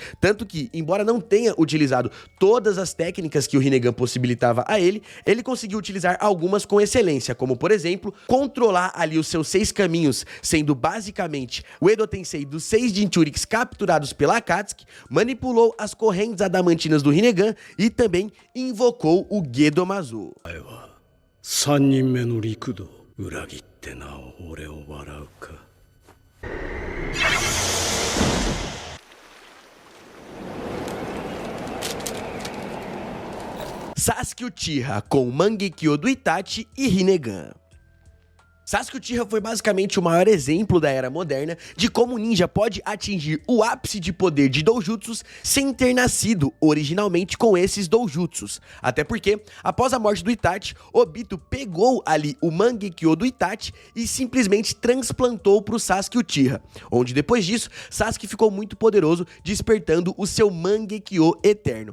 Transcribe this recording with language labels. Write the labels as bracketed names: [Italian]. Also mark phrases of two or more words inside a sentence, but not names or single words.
[Portuguese] Tanto que, embora não tenha utilizado todas as técnicas que o Rinnegan possibilitava a ele conseguiu utilizar algumas com excelência, como por exemplo, controlar ali os seus 6 caminhos, sendo basicamente o Edo Tensei dos 6 Jinchurikis capturados pela Akatsuki, manipulou as correntes adamantinas do Rinnegan e também invocou o Gedomazo. [Japanese] 3 人目の陸道裏切ってなお俺を笑うか [Portuguese] Sasuke Uchiha com Mangekyo do Itachi e Rinnegan. Sasuke Uchiha foi basicamente o maior exemplo da era moderna de como o ninja pode atingir o ápice de poder de doujutsus sem ter nascido originalmente com esses doujutsus. Até porque, após a morte do Itachi, Obito pegou ali o Mangekyo do Itachi e simplesmente transplantou para o Sasuke Uchiha, onde depois disso, Sasuke ficou muito poderoso, despertando o seu Mangekyo eterno.